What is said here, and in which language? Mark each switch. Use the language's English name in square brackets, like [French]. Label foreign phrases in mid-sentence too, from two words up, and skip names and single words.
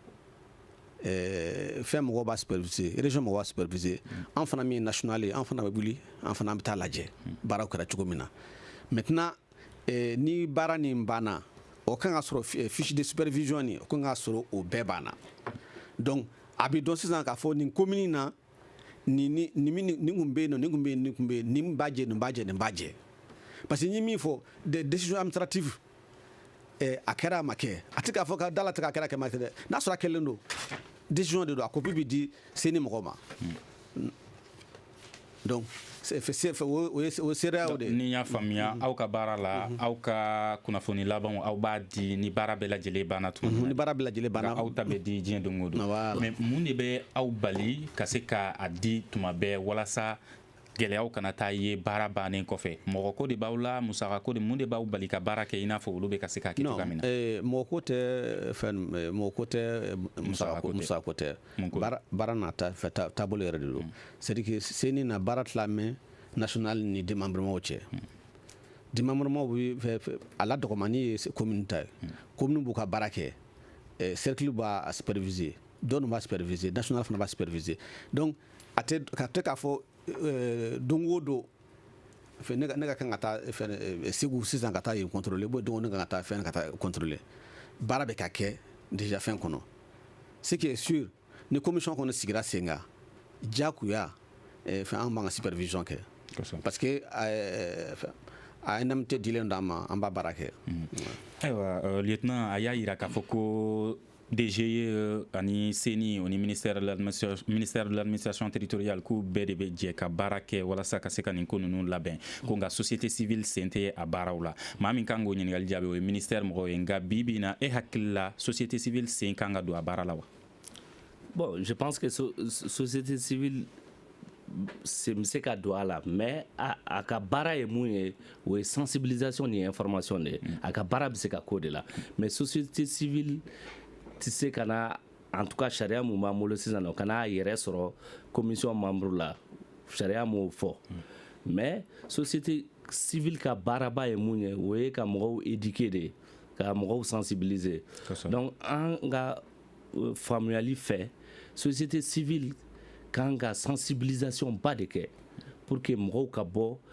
[Bambara] fɛn mɔgɔw b'a superviser région mɔgɔw b'a superviser an fana min ye national ye an fana bɛ wuli an fana bɛ taa lajɛ baaraw kɛra cogo min na maintenant ni baara nin banna o kan ka sɔrɔ [French] fiche de supervision [Bambara] nin o kan ka sɔrɔ o bɛɛ banna donc a bɛ dɔn sisan k'a fɔ nin commune na nin kun bɛ yen nin kun bɛ yen nin b'a jɛ nin b'a jɛ parce que n ye min fɔ [French] des décisions administratives [Bambara] a kɛra a ma kɛ a tɛ k'a fɔ ka da la tɛ k'a kɛra ma kɛ dɛ n'a sɔrɔ a kɛlen don décision de don a copie bɛ di seni mɔgɔw ma donc o ye seereya o de ye. ni y'a faamuya aw ka baara la aw ka kunnafoni labanw aw b'a di ni baara bɛɛ lajɛlen banna tuma min ni baara bɛɛ lajɛlen banna aw ta bɛ di diɲɛ don o don mais mun de bɛ aw bali ka se k'a di tuma bɛɛ walasa gɛlɛyaw kana taa ye baara bannen kɔfɛ mɔgɔ ko de b'aw la musaka ko de mun de b'aw bali ka baara kɛ i n'a fɔ olu bɛ ka se k'a kɛ cogoya min na. mɔgɔ ko tɛ musaka ko tɛ baara n'a taabolo yɛrɛ de don [French] c'est à dire que [Bambara] seni na baara tilamɛ national ni démembrement cɛ démembrement bɛ a la dɔgɔmani ye commune ta ye commune b'u ka baara kɛ cercle b'a superviser dɔw b'a superviser national fana b'a superviser donc a tɛ k'a fɔ don o don ne ka kan ka taa segu sisan ka taa yen contrôler bon don ne ka taa fɛn ka taa contrôler baara bɛ ka kɛ déjà fɛn kɔnɔ [French] ce qui est sûr [Bambara] ni commission kɔnɔ sigira sen kan diyagoya fɛn an b'an ka supervision kɛ parce que a indemnité dilen d'an ma an b'a baara kɛ. ayiwa lieutenant a y'a yira k'a fɔ ko DGE ani CENI ani [French] ministère de l'administration territoriale [Bambara] k'u bɛɛ de bɛ jɛ ka baara kɛ walasa ka se ka nin ko ninnu labɛn ko nka [French] société civile [Bambara] sen tɛ a baaraw la maa min kan k'o ɲininkali jaabi o ye ministère mɔgɔw ye nka bi bi in na e hakili la société civile sen kan ka don a baara la wa? Bon, [French] je pense que société civile [Bambara] bɛ se ka don a la mais a ka baara ye mun ye o ye sensibilisation ni information de ye a ka baara bɛ se ka k'o de la [French] mais société civile [Bambara] tɛ se ka na [French] en tout cas [Bambara] sariya mun b'an bolo sisan o kana a yɛrɛ sɔrɔ commission membre la sariya m'o fɔ [French] mais société civile [Bambara] ka baaraba ye mun ye o ye ka mɔgɔw éduquer de ka mɔgɔw sensibiliser donc an ka faamuyali fɛ [French] société civile [Bambara] kan ka sensibilisation ba de kɛ [French] pour que [Bambara] mɔgɔw ka bɔ